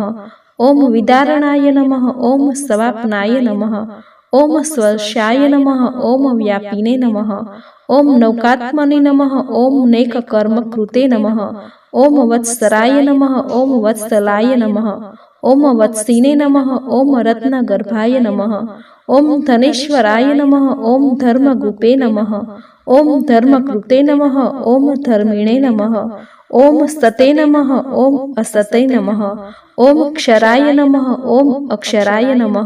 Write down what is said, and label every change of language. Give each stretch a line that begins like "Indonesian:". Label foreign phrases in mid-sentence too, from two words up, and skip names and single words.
Sanskrit: ओम विदारणाय नमः. ओम सवापनाय नमः. ओम स्वर्शाय नमः. ओम व्यापिने नमः. ओम नौकात्मने नमः. ओम नेककर्मकृते नमः. ओम वत्सराय नमः. ओम वत्सलाय नमः. ओम वत्सिने नमः। ओम रत्नगर्भाय नमः। ओम धनेश्वराय नमः। ओम धर्मगुपे नमः। ओम धर्मकृते नमः। ओम धर्मिणे नमः। ओम सते नमः। ओम असते नमः। ओम क्षराय नमः। ओम अक्षराय नमः।